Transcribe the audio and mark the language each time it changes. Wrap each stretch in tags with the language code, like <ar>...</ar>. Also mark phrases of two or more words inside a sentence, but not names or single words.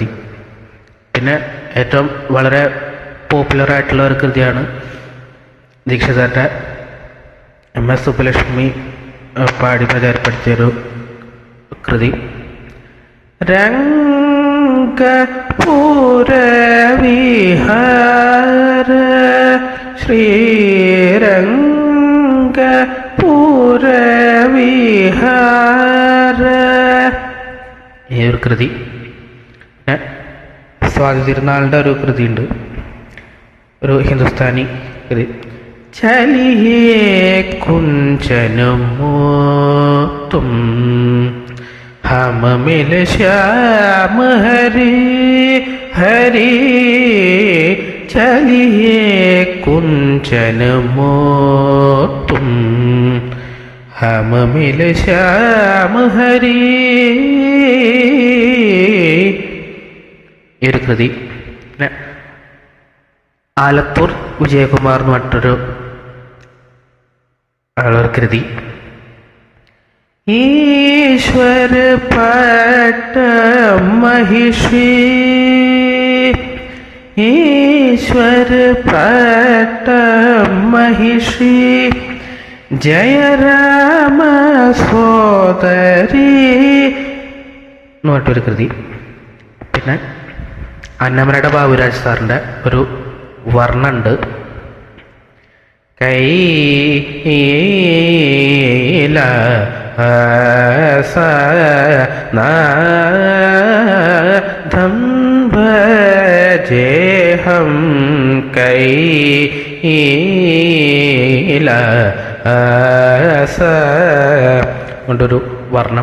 <ml>പിന്നെ ഏറ്റവും വളരെ പോപ്പുലർ ആയിട്ടുള്ള ഒരു കൃതിയാണ് ദീക്ഷിതരുടെ MS സുബ്ബലക്ഷ്മി പാടി പ്രചാരപ്പെടുത്തിയൊരു കൃതി രംഗപുരവിഹാര ശ്രീരംഗപുരവിഹാര ഈ ഒരു കൃതി. സ്വാതി തിരുനാളിൻ്റെ ഒരു കൃതിയുണ്ട്, ഒരു ഹിന്ദുസ്ഥാനി കൃതി.</ml> <hi>चलिये कुंचनमोत्तुम हम मिल श्याम हरि हरि चलिए कुंचन मोतुम हम मिल श्याम हरि</hi> <ml>ഈ ഒരു കൃതി. ആലത്തൂർ വിജയകുമാർ എന്ന് പറഞ്ഞിട്ടൊരു ആളൊരു കൃതി.</ml> <sa>ईश्वर पट महिषी ईश्वर पट महिषी जय राम സോദരി</sa> <ml>എന്ന് പറഞ്ഞിട്ടൊരു കൃതി. പിന്നെ അന്നമനയുടെ ബാബുരാജ് സാറിൻ്റെ ഒരു വർണ്ണുണ്ട്.</ml> <sa>कैल नाथं भजेहं</sa> <ml>കൈല കൊണ്ടൊരു വർണ്ണം.</ml>